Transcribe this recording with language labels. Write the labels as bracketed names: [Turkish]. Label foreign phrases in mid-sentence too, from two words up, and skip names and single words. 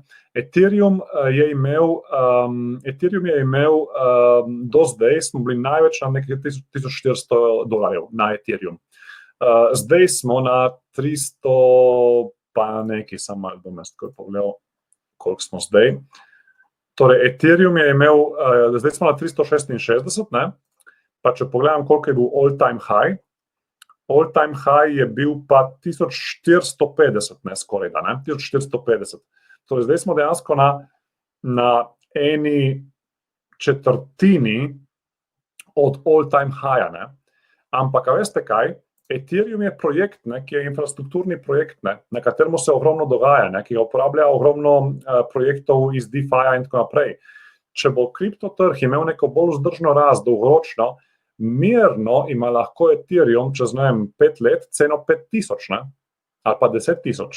[Slovenian] Ethereum je imel do zdaj, smo bili največ na nekaj $1400 na Ethereum. Zdaj smo na 300 pa nekaj, samo malo bom jaz takoj pogledal, koliko smo zdaj. Torej, Ethereum je imel, zdaj smo na 366, ne? Pa če pogledam, koliko je bil [English] all-time high [Slovenian] je bil pa 1450, ne, skoraj da, ne, 1450. Torej, zdaj smo dejansko na eni četrtini od [English] all-time high, [Slovenian] ne. Ampak, a veste kaj? Ethereum je projekt, ne, ki je infrastrukturni projekt, ne, na katerem se ogromno dogaja, ne, ki ga uporablja ogromno projektov iz DeFi-ja in tako naprej. Če bo kriptotrg imel neko bolj vzdržno rast dolgoročno, mirno ima lahko Ethereum čez, ne vem, 5 let ceno 5000, ne, ali pa 10.000.